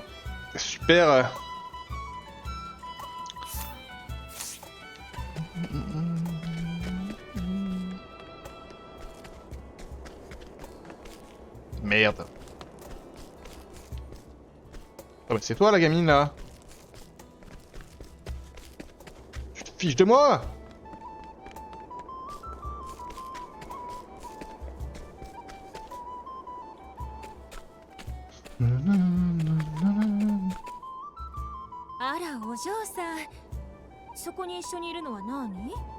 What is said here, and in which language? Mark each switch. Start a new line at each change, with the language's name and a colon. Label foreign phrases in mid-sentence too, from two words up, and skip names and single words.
French: Super. Merde. Oh bah c'est toi la gamine là. Tu te fiches de moi?
Japanese: あらお嬢さん、そこに一緒にいるのは何？